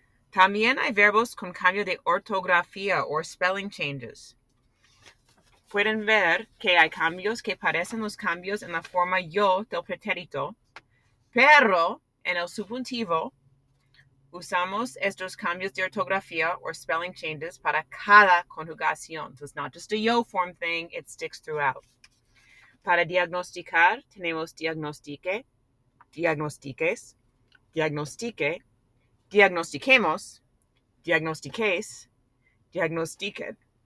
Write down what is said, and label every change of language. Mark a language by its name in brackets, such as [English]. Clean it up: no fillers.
[Spanish] También hay verbos con cambio de ortografía [English] or spelling changes. [Spanish] Pueden ver que hay cambios que parecen los cambios en la forma yo del pretérito, pero en el subjuntivo usamos estos cambios de ortografía [English] or spelling changes [Spanish] para cada conjugación. [English] So it's not just a yo form thing, it sticks throughout. [Spanish] Para diagnosticar tenemos diagnostique, diagnostiques, diagnostique, diagnostiquemos, diagnostiquéis, diagnostiquen.